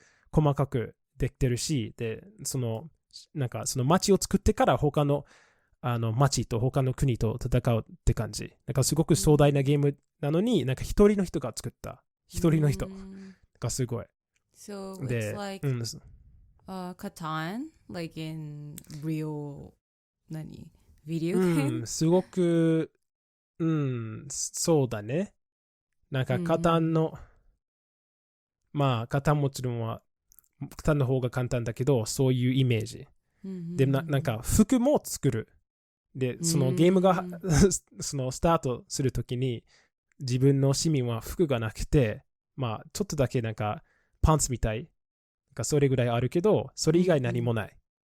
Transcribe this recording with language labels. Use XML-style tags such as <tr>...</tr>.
<ja>細かくできてるし、で、なんかその街を作ってから他の、街と他の国と戦うって感じ。なんかすごく壮大なゲームなのに、なんか一人の人が作った。一人の人がすごい。</ja> <en>So it's like Catan, like in real, ビデオゲーム？</en> <ja>すごく、そうだね。なんかカタンの、まあカタンもちろんは、カタンの方が簡単だけど、そういうイメージ。で、なんか服も作る。で、そのゲームがそのスタートするときに、自分の市民は服がなくて、まあちょっとだけなんかパンツみたい。なんかそれぐらいあるけど、それ以外何もない。</ja>